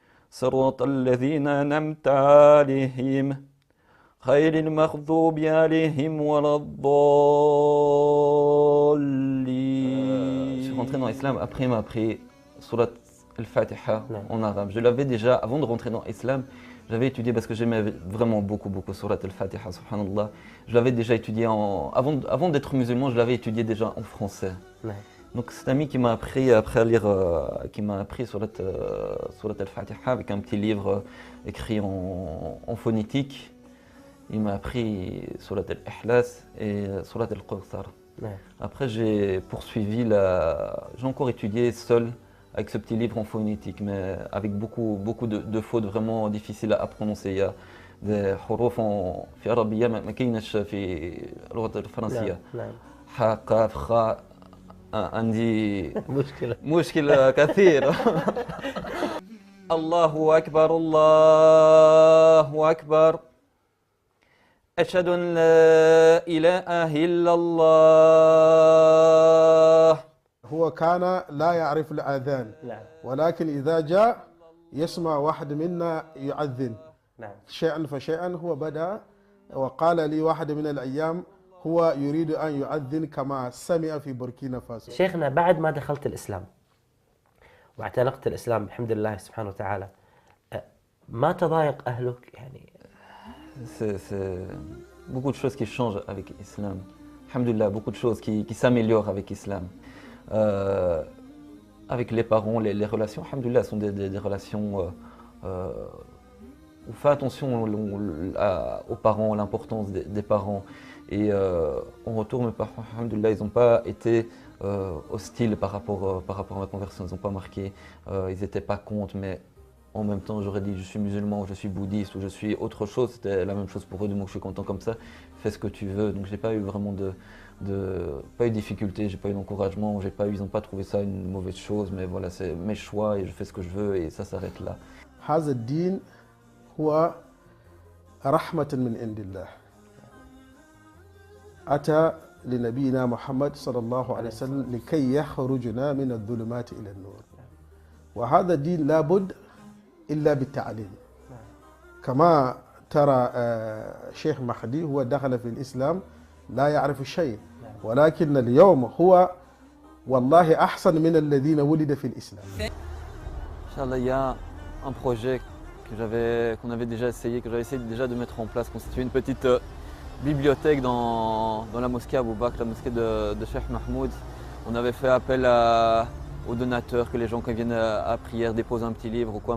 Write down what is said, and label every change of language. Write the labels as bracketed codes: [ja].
[ar] صراط الذين أنعمت عليهم غير المغضوب عليهم ولا الضالين. [fr] Je suis rentré dans l'islam, après il m'a appris Surat al-Fatiha en arabe. Je l'avais déjà, avant de rentrer dans l'islam, j'avais étudié parce que j'aimais vraiment beaucoup Surat al-Fatiha, subhanallah. Je l'avais déjà étudié avant d'être musulman, je l'avais étudié déjà en français. Donc cet ami qui m'a appris après à lire, qui m'a appris Surat al-Fatiha avec un petit livre écrit en phonétique. Il m'a appris Surat al-Ihlas et Surat al-Qawthar. Après j'ai poursuivi, j'ai encore étudié seul avec ce petit livre en phonétique, mais avec beaucoup de fautes vraiment difficiles à prononcer. Il y a des huruf [ar] في عربية ما كايناش في اللغة الفرنسية. ح قاف خاء عندي مشكلة كثير. الله أكبر الله أكبر أشهد أن لا إله إلا الله. هو كان لا يعرف الآذان، ولكن إذا جاء يسمع واحد منا يؤذن شيئا فشيئا. هو بدأ وقال لي واحد من الأيام هو يريد أن يؤذن كما سمع في بوركينا فاسو. شيخنا، بعد ما دخلت الإسلام واعتنقت الإسلام بحمد الله سبحانه وتعالى، ما تضايق أهلك يعني؟ [fr] C'est beaucoup de choses qui changent avec l'islam. Alhamdulillah, beaucoup de choses qui s'améliorent avec l'islam. Avec les parents, les relations, alhamdulillah, sont des relations où fait attention aux parents, l'importance des parents. Et en retour, mes parents, alhamdulillah, ils n'ont pas été hostiles par rapport à ma conversion, ils n'ont pas marqué, ils n'étaient pas contre, mais en même temps, j'aurais dit je suis musulman, ou je suis bouddhiste, ou je suis autre chose, c'était la même chose pour eux, donc je suis content comme ça, fais ce que tu veux. Donc j'ai pas eu vraiment pas eu de difficulté, j'ai pas eu d'encouragement, ils n'ont pas trouvé ça une mauvaise chose, mais voilà, c'est mes choix et je fais ce que je veux et ça s'arrête là. [ar] هذا الدين هو رحمة من عند الله أتى لنبينا محمد صلى الله عليه وسلم لكي يخرجنا من الظلمات إلى النور، وهذا الدين لابد إلا بالتعليم. كما ترى شيخ مهدي هو دخل في الإسلام لا يعرف شيء، ولكن اليوم هو والله أحسن من الذين ولد في الإسلام. [fr] Inch'Allah, il y a un projet qu'on avait déjà essayé, que j'avais essayé déjà de mettre en place, constituer une petite bibliothèque dans la mosquée Abou Bakr, la mosquée de Cheikh Mahmoud. On avait fait appel aux donateurs, que les gens qui viennent à prière déposent un petit livre ou quoi.